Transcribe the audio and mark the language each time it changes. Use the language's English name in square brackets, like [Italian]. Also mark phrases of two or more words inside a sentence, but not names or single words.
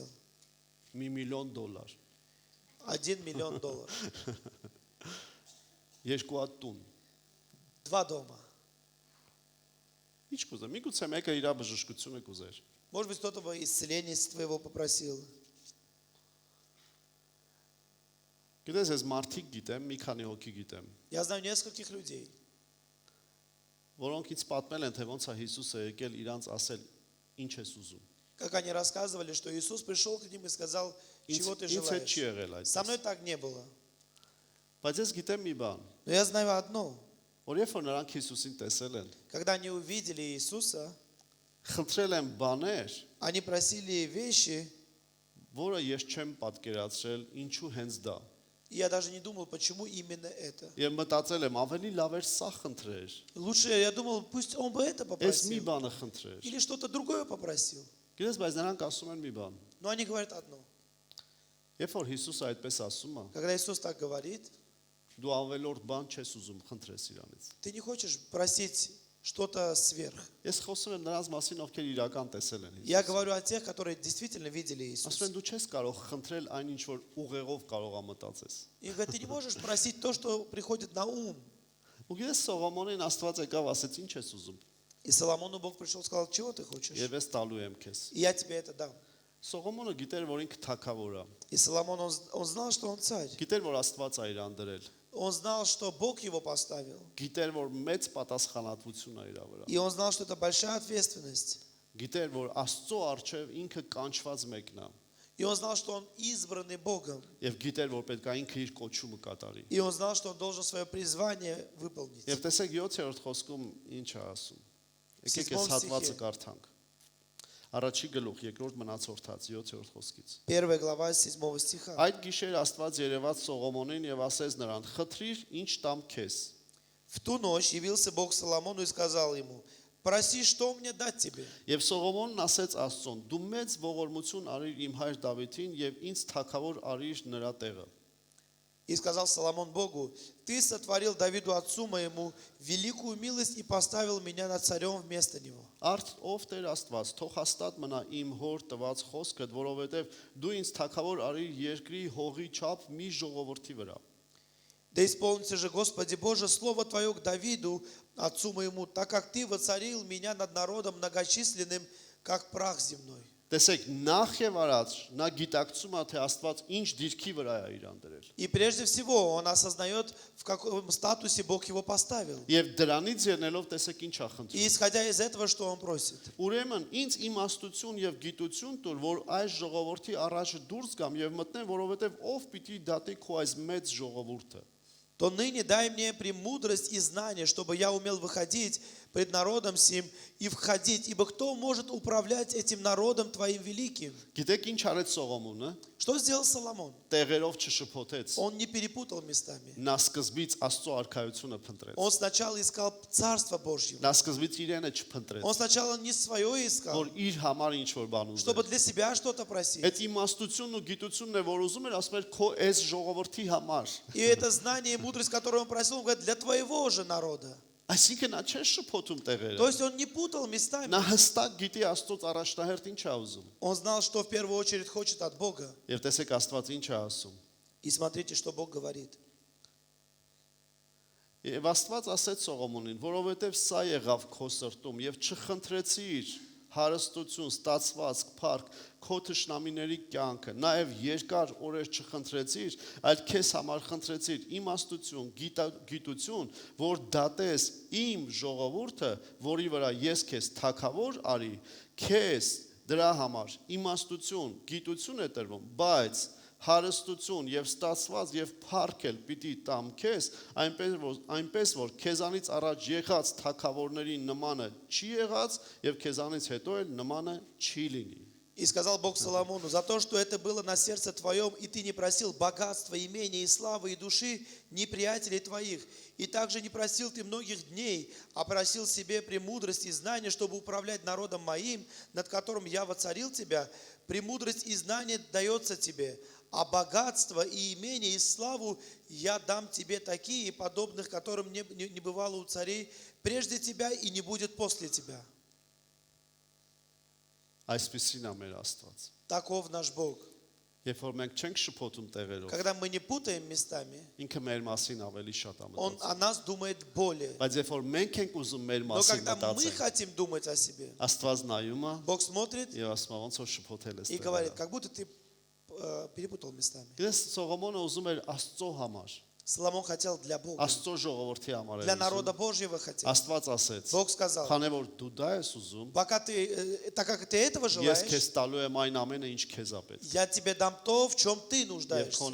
[Armenian] $1 միլիոն $։ [Russian] 1 миллион долларов. [Armenian] Երկու հատ տուն։ [Russian] 2 дома. [Armenian] Ինչ կուզեմ։ Միգուցե մեկը իր բժշկությունը կուզեր։ [Russian] Может быть, кто-то бы исцеление твоего попросил. [Armenian] Գիտես, ես մարդիկ գիտեմ, մի քանի հոգի գիտեմ, [Russian] Я знаю нескольких людей, [Armenian] որոնք ինձ պատմել են, թե ոնց է Հիսուսը եկել իրանց ասել. Ինչ ես ուզում։ [Russian] как они рассказывали, что Иисус пришел к ним и сказал, чего ты [Armenian] Ինձ հետ չի [Russian] желаешь. [Armenian] եղել այդ։ [Russian] Со мной так не было. [Armenian] Բայց ես գիտեմ մի բան, [Russian] Но я знаю одно. [Armenian] որ երբ որ նրանք Հիսուսին տեսել են, [Russian] Когда они увидели Иисуса, [Armenian] խնդրել են բաներ, [Russian] они просили вещи, [Armenian] որը ես չեմ պատկերացրել, ինչու հենց դա։ [Russian] и я даже не думал, почему именно это. [Armenian] Եվ մտածել եմ, ավելի лավ էր սա խնդրեր, [Russian] Лучше, я думал, пусть он бы это [Armenian] այս մի [Russian] попросил. [Armenian] բանը խնդրեր։ [Russian] Или что-то другое попросил. [Armenian] Գիտես, բայց նրանք ասում են մի բան։ [Russian] Но они говорят одно. [Armenian] Երբ որ Հիսուսը այդպես ասում է, [Russian] Когда Иисус так говорит, [Armenian] դու ավելորդ բան չես ուզում խնդրես իրանից։ [Russian] ты не хочешь просить что-то сверх. [Armenian] Ես խոսում եմ նրանց մասին, ովքեր իրական տեսել են [Russian] Я [Armenian] Հիսուսը։ [Russian] говорю о тех, которые действительно видели [Armenian] Ասում [Russian] Иисуса. [Armenian] են դու չես կարող խնդրել այն ինչ որ ուղեղով կարող է մտածես։ [Russian] И говорят, ты не можешь просить то, что приходит на ум. [Armenian] Ու գիտես Սողոմոնին Աստված եկավ ասեց ինչ ես ուզում։ [Russian] И Соломону Бог пришел и сказал, чего ты хочешь? [Armenian] Եվ ես տալու եմ քեզ։ [Russian] И я тебе это дам. [Armenian] Սողոմոնը գիտեր, որ ինքը թագավոր է։ [Russian] И Соломон, он знал, что он царь. [Armenian] Գիտեր, որ Աստված է իրան դրել։ [Russian] Он знал, что Бог его поставил. [Armenian] Գիտեր, որ մեծ պատասխանատվություն է իր վրա։ [Russian] И он знал, что это большая ответственность. [Armenian] Գիտեր, որ Աստծո առջև ինքը կանչված մեկն է։ [Russian] И он знал, что он избранный Богом. [Armenian] Եվ գիտեր, որ պետք է ինքը իր կոչումը կատարի։ [Russian] И он знал, что он должен свое призвание выполнить. [Armenian] Եվ տեսեք 7-րդ խոսքում ինչ է ասում։ Եկեք այս հատվածը կարդանք։ Առաջի գլուխ, երկրորդ մնացորդած 7-րդ խոսքից։ [Russian] 1 глава 7 стиха. [Armenian] Այդ գիշեր Աստված երևաց Սողոմոնին եւ ասեց նրան. «Խնդրիր, ինչ տամ քեզ»։ [Russian] В ту ночь явился Бог Соломону и сказал ему, проси, что мне дать тебе? [Armenian] Եվ Սողոմոնն ասեց Աստծուն. «Դու մեծ ողորմություն արիր իմ հայր Դավիթին եւ ինձ թագավոր արիր նրա տեղը»։ [Russian] И сказал Соломон Богу, ты сотворил Давиду отцу моему великую милость и поставил меня над царем вместо него. [Armenian] Արդ ով Տեր Աստված, թող հաստատ մնա իմ հոր տված խոսքդ, որովհետեւ դու ինձ թագավոր արիր երկրի հողի չափ մի ժողովրդի վրա։ [Russian] Да исполнится же, Господи Боже, слово Твое к Давиду, отцу моему, так как Ты воцарил меня над народом многочисленным, как прах земной. [Armenian] Տեսեք, նախ եւ առաջ նա գիտակցում է, թե Աստված ինչ դիրքի վրա է իրան դրել։ [Russian] И прежде всего он осознает, в каком статусе Бог его поставил. [Armenian] Եվ դրանից ելնելով տեսեք ինչ է [Russian] И [Armenian] խնդրում։ [Russian] исходя из этого, что он просит. [Armenian] Ուրեմն ինձ իմաստություն եւ գիտություն տուր, որ այս ժողովրդի առաջ դուրս գամ եւ մտնեմ, որովհետեւ ով պիտի դատի քո այս մեծ ժողովուրդը։ [Russian] То ныне дай мне премудрость и знание, чтобы я умел выходить пред народом сим и входить, ибо кто может управлять этим народом Твоим великим? [Armenian] Գիտեք ինչ արեց Սողոմոնը։ [Russian] Что сделал Соломон? [Armenian] Տեղերով չշփոթեց։ [Russian] Он не перепутал местами. [Armenian] Նա սկզբից Աստծո արքայությունը փնտրեց։ [Russian] Он сначала искал Царство Божье. [Armenian] Նա սկզբից իրենը չփնտրեց, [Russian] Он сначала не свое искал, [Armenian] որ իր համար ինչ որ բան [Russian] чтобы [Armenian] ուզեր։ [Russian] для себя что-то просить. [Armenian] Այդ իմաստությունն ու գիտությունն է, որ ուզում էր, ասում էր քո այս ժողովրդի համար։ [Russian] И это знание и мудрость, которую он просил, он говорит, для твоего же народа. [Armenian] Այսինքն նա չէ շփոթում տեղերը։ [Russian] То есть он не путал местами. [Armenian] Նա հստակ գիտի Աստծոց առաջնահերթ ինչ է ուզում։ [Russian] Он знал, что в первую очередь хочет от Бога. [Armenian] Եվ տեսեք Աստված ինչ է ասում։ [Russian] И смотрите, что Бог говорит. [Armenian] Եվ Աստված ասեց Սողոմոնին, որովհետև սա եղավ քո սրտում եւ չխնդրեցիր հարստություն, ստացվածք, փառք, քո թշնամիների կյանքը, նաև երկար օրեր չխնդրեցիր, այլ քեզ համար խնդրեցիր իմաստություն, գիտություն, որ դատես իմ ժողովուրդը, որի վրա ես քեզ թագավոր արի, քեզ դրա համար իմաստություն, գիտություն է տրվում, բայց հարստություն եւ ստացված եւ փառքել պիտի տամ քեզ, այնպես որ քեզանից առաջ եղած թագավորների նմանը չի եղած եւ քեզանից հետո էլ նմանը չի լինի։ [Russian] И сказал Бог Соломону, за то, что это было на сердце твоем, и ты не просил богатства, имения и славы, и души неприятелей твоих, и также не просил ты многих дней, а просил себе премудрость и знание, чтобы управлять народом моим, над которым я воцарил тебя, премудрость и знание дается тебе, а богатство и имение и славу я дам тебе такие, подобных которым не бывало у царей прежде тебя и не будет после тебя. [Armenian] Այսպեսին է մեր Աստված։ [Russian] Таков наш Бог. [Armenian] Երբ որ մենք չենք շփոթում տեղերով, [Russian] Когда мы не путаем местами, [Armenian] ինքը մեր մասին ավելի շատ է [Russian] Он [Armenian] մտածում։ [Russian] о нас думает более. [Armenian] Բայց երբ որ մենք ենք уզում մեր [Russian] Но [Armenian] մասին [Russian] когда мы [Armenian] մտածել, [Russian] хотим думать о себе, [Armenian] Աստված նայում է [Russian] Бог смотрит [Armenian] եւ ասում է ոնց որ շփոթել ես [Russian] и говорит, [Armenian] տեղերը։ [Russian] как будто ты перепутал местами. [Armenian] Գիտես Սողոմոնը ուզում էր Աստծո համար, [Russian] Соломон хотел для Бога, [Armenian] Աստծո ժողովրդի համար [Russian] для [Armenian] էր [Russian] народа [Armenian] ուզում։ [Russian] Божьего хотел. [Armenian] Աստված ասեց. [Russian] Бог сказал, [Armenian] Քանի որ դու դա ես ուզում, [Russian] пока ты, так как ты этого [Armenian] ես [Russian] желаешь, [Armenian] քեզ տալու եմ այն ամենը, ինչ քեզ է պետք։ [Russian] я тебе дам то, в чем ты [Armenian] Եվ քո [Russian] нуждаешься.